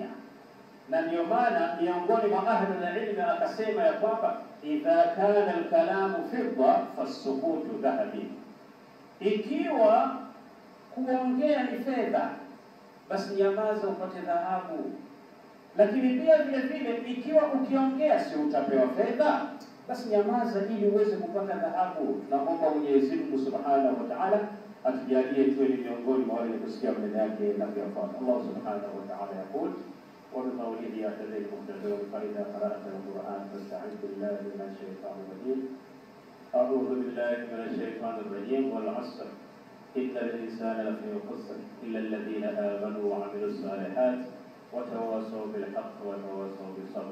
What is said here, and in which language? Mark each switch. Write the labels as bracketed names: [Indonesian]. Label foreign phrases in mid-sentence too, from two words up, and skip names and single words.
[Swahili] Na ndio maana miongoni mwa ahli ilmi akasema ya kwamba [Arabic] إذا كان الكلام فضة فالسكوت ذهب, [Swahili] ikiwa kuongea ni fedha basi nyamaza upate dhahabu. Lakini pia vile vile ikiwa ukiongea si utapewa fedha, basi nyamaza ili uweze kupata dhahabu. Tunaomba Mwenyezi Mungu [Arabic] سبحانه وتعالى [Swahili] atujalie tuwe miongoni mwa wale kusikia maneno yake na kuyafuata. [Arabic] الله سبحانه وتعالى يقول وبقوله يعتذر المهتدون فإذا قرأت القرآن فاستعذ بالله من الشيطان الرجيم. أعوذ بالله من الشيطان الرجيم والعصر إن الإنسان لفي خسر إلا الذين آمنوا وعملوا الصالحات وتواصوا بالحق وتواصوا بالصبر.